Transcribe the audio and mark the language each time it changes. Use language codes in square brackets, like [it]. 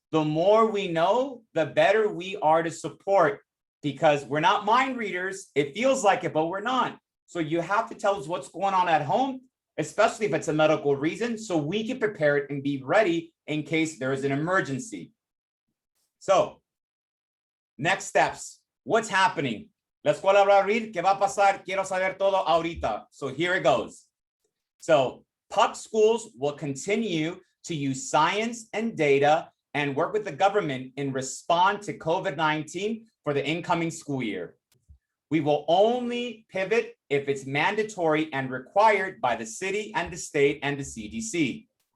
[en] The more we know, the better we are to support, because we're not mind readers. It feels like it, but we're not. So you have to tell us what's going on at home, especially if it's a medical reason, so we can prepare it and be ready in case there is an emergency. So next steps, what's happening? [es] La escuela va a abrir, ¿qué va a pasar? Quiero saber todo ahorita. [en] So here it goes. So PUC schools will continue to use science and data and work with the government in response to COVID-19 for the incoming school year. We will only pivot if it's mandatory and required by the city and the state and the CDC.